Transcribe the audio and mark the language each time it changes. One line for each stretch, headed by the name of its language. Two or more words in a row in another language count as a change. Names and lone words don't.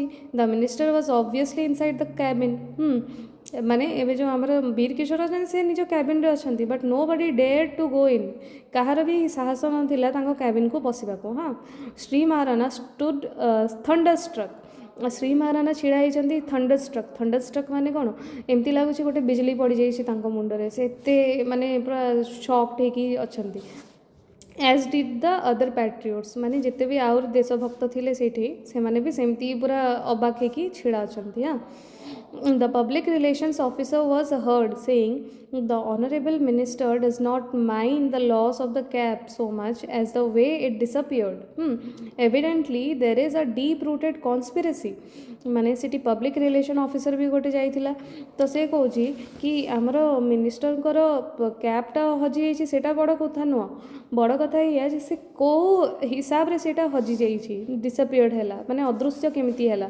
English: The minister was obviously inside the cabin.
Odia: ମାନେ ଏବେ ଯେଉଁ ଆମର ବୀର କିଶୋର ଅଛନ୍ତି ସେ ନିଜ କ୍ୟାବିନ୍ରେ ଅଛନ୍ତି,
English: but nobody dared to go in,
Odia: କାହାର ବି ସାହସ ନଥିଲା ତାଙ୍କ କ୍ୟାବିନ୍କୁ ପଶିବାକୁ। ହଁ, ଶ୍ରୀ ମହାରାଣା
English: stood thunderstruck,
Odia: ଶ୍ରୀ ମହାରାଣା ଛିଡ଼ା ହେଇଛନ୍ତି ଥଣ୍ଡରଷ୍ଟ୍ରକ୍। ଥଣ୍ଡରଷ୍ଟ୍ରକ୍ ମାନେ କ'ଣ? ଏମିତି ଲାଗୁଛି ଗୋଟେ ବିଜୁଳି ପଡ଼ିଯାଇଛି ତାଙ୍କ ମୁଣ୍ଡରେ, ସେ ଏତେ ମାନେ ପୁରା ସକ୍ଡ ହେଇକି ଅଛନ୍ତି।
English: as did the other patriots,
Odia: ମାନେ ଯେତେ ବି ଆହୁରି ଦେଶଭକ୍ତ ଥିଲେ ସେଇଠି, ସେମାନେ ବି ସେମିତି ପୁରା ଅବାକ ହେଇକି ଛିଡ଼ା ଅଛନ୍ତି। ହଁ,
English: the public relations officer was heard saying the honorable minister does not mind the loss of the cap so much as the way it disappeared. Evidently there is a deep rooted conspiracy,
Odia: ମାନେ ସେଠି
English: public relations officer
Odia: ବି ଗୋଟେ ଯାଇଥିଲା। ତ ସେ କହୁଛି କି ଆମର ମିନିଷ୍ଟରଙ୍କର କ୍ୟାପ୍ଟା ହଜିଯାଇଛି, ସେଇଟା ବଡ଼ କଥା ନୁହଁ, ବଡ଼ କଥା ଏଇଆ ଯେ ସେ କେଉଁ ହିସାବରେ ସେଇଟା ହଜିଯାଇଛି, ଡିସଆପିୟର୍ଡ଼ ହେଲା, ମାନେ ଅଦୃଶ୍ୟ କେମିତି ହେଲା।